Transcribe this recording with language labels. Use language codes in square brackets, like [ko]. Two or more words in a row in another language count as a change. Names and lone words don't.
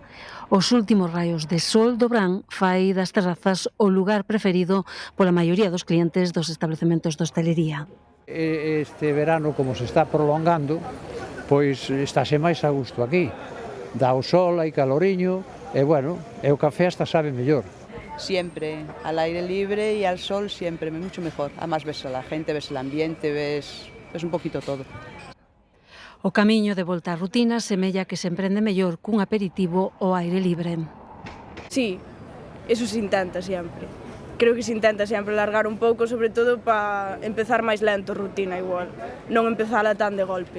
[gl] Os últimos raios de sol do verán fai das terrazas o lugar preferido pola maioría dos clientes dos establecementos de hostelería. [es] Este verano, como se está prolongando, [gl] pois estáse máis a gusto aquí. Dá o sol, hai caloriño, e bueno, e o café hasta sabe mellor. [es] Siempre, al aire libre y al sol siempre, mucho mejor. Además ves a la gente, ves el ambiente, ves un poquito todo. [gl] O camiño de volta á rutina semella que se emprende mellor cun aperitivo ao aire libre. [es] Sí, eso se intenta sempre. [gl] Creo que se intenta sempre largar un pouco, sobre todo para empezar máis lento a rutina igual, non empezala tan de golpe.